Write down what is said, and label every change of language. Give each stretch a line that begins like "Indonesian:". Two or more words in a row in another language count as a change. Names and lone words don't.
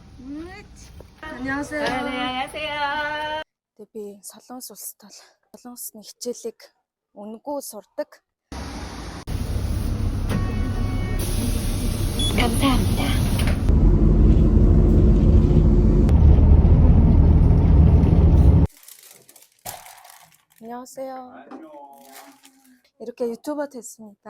Korean: 안녕하세요. 안녕하세요. 네,
Mongolian: Солонгос улсад бол солонгосны хичээлийг үнэгүй сурдаг.
Korean: 감사합니다. 안녕하세요. 안녕. 이렇게 유튜버 됐습니다.